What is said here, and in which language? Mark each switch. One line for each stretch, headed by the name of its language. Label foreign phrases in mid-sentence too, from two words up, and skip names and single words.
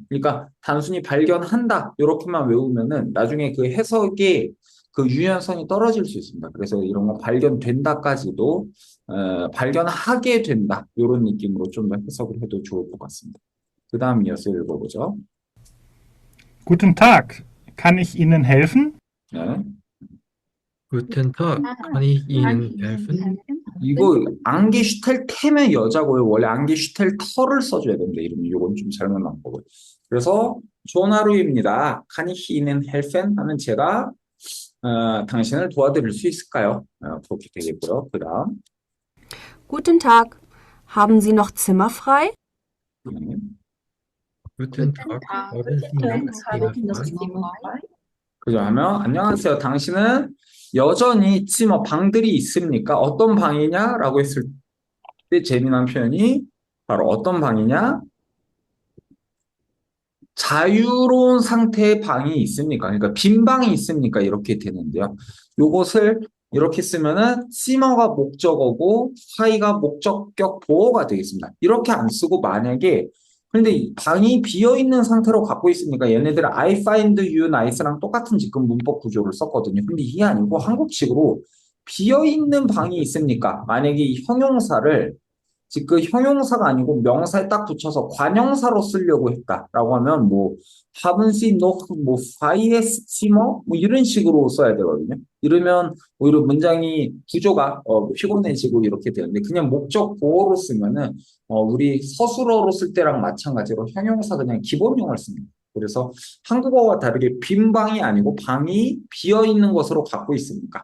Korean: 그러니까 단순히 발견한다 이렇게만 외우면은 나중에 그 해석의 그 유연성이 떨어질 수 있습니다. 그래서 이런 거 발견된다까지도 발견하게 된다 이런 느낌으로 좀 더 해석을 해도 좋을 것 같습니다. 그 다음 이어서 읽어보죠.
German: Guten Tag, kann ich Ihnen helfen?
Korean: 네.
German: Guten Tag, kann ich Ihnen helfen?
Korean: 이거 앙게슈텔테면 여자고요. 원래 앙게슈텔터를 써줘야 됩니다. 이름이 이건 좀 잘못 나온 거고요. 그래서 좋은 하루입니다.
German: Kann ich Ihnen helfen?
Korean: 하면 제가 당신을 도와드릴 수 있을까요? 그렇게 되겠고요. 그 다음
German: Guten Tag, haben Sie noch Zimmer frei? Guten Tag, haben Sie noch Zimmer frei?
Korean: 그죠? 하면 안녕하세요. 당신은 여전히 뭐 방들이 있습니까? 어떤 방이냐? 라고 했을 때 재미난 표현이 바로 어떤 방이냐? 자유로운 상태의 방이 있습니까? 그러니까 빈 방이 있습니까? 이렇게 되는데요. 요것을 이렇게 쓰면은 시머가 목적어고 사이가 목적격 보어가 되겠습니다. 이렇게 안 쓰고 만약에 근데 이 방이 비어 있는 상태로 갖고 있으니까 얘네들은
English: I find you nice
Korean: 랑 똑같은 지금 문법 구조를 썼거든요. 근데 이게 아니고 한국식으로 비어 있는 방이 있습니까? 만약에 이 형용사를 즉 그 형용사가 아니고 명사에 딱 붙여서 관형사로 쓰려고 했다라고 하면 뭐
German: haben Sie noch
Korean: 뭐
German: freies Zimmer
Korean: 뭐 이런 식으로 써야 되거든요. 이러면 오히려 문장이 구조가 피곤해지고 이렇게 되는데 그냥 목적 보어로 쓰면은 우리 서술어로 쓸 때랑 마찬가지로 형용사 그냥 기본형을 씁니다. 그래서 한국어와 다르게 빈 방이 아니고 방이 비어 있는 것으로 갖고 있습니까?